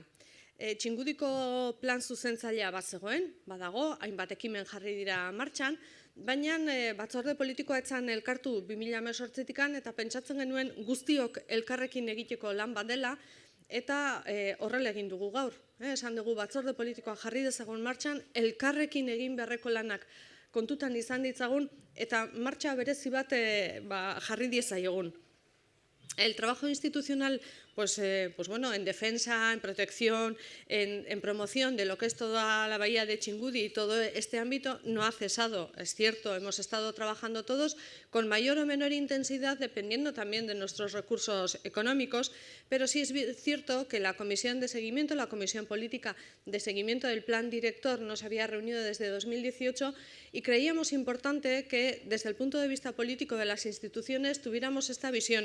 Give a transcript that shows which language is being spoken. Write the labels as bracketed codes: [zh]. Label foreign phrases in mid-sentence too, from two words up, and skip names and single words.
[eu] Txingudiko plan zuzentzailea bazegoen, badago, hainbat ekimen jarri dira martxan, baina batzorde politikoa etzan elkartu 2018-tikan eta pentsatzen genuen guztiok elkarrekin egiteko lan bat dela, eta horrela egin dugu gaur. Esan dugu batzorde politikoa jarri dezagun martxan, elkarrekin egin beharreko lanak kontutan izan ditzagun, eta martxa berezi bat jarri diezaiogun. [es] El trabajo institucional, en defensa, en protección, en promoción de lo que es toda la bahía de Txingudi y todo este ámbito no ha cesado. Es cierto, hemos estado trabajando todos con mayor o menor intensidad, dependiendo también de nuestros recursos económicos, pero sí es cierto que la Comisión de Seguimiento, la Comisión Política de Seguimiento del Plan Director no se había reunido desde 2018 y creíamos importante que desde el punto de vista político de las instituciones tuviéramos esta visión.